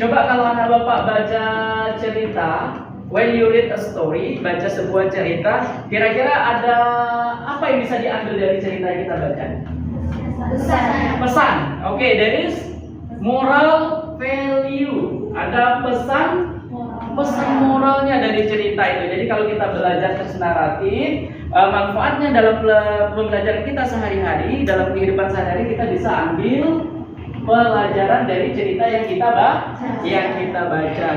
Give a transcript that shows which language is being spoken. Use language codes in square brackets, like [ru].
[id] Coba kalau anak bapak baca cerita, [en] when you read a story, [id] baca sebuah cerita, kira-kira ada apa yang bisa diambil dari cerita yang kita baca? Pesan. [en] Oke, there is moral value. [id] Ada pesan moralnya dari cerita itu. Jadi kalau kita belajar teks naratif, manfaatnya dalam pembelajaran kita sehari-hari, dalam kehidupan sehari-hari kita bisa ambil pelajaran dari cerita yang kita baca.